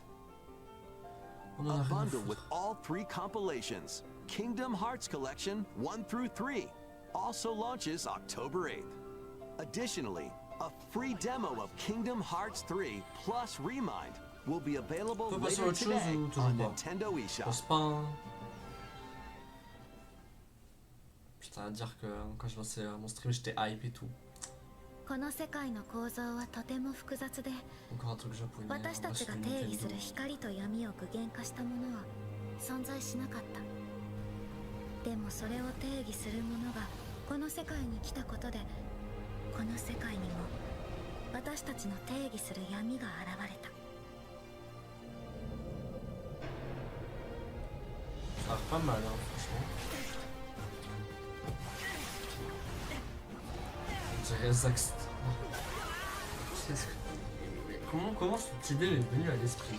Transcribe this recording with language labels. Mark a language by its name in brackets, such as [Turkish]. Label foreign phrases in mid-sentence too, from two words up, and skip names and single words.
[English] A bundle with all 3 compilations, Kingdom Hearts Collection 1 through 3, also launches October 8th. Additionally, a free demo of Kingdom Hearts 3 plus Remind will be available later today on Nintendo eShop. [French] Putain, à dire que quand je lançais mon stream, j'étais hype et tout. Encore un truc japonais. [Japanese] 私たちが定義する光と闇を具現化したものは存在しなかった。でもそれを定義するものがこの世界に来たことで、この世界にも私たちの定義する闇が現れた。 [French] Ça a l'air pas mal, hein, franchement. On dirait Zaxt. Comment cette idée est venue à l'esprit?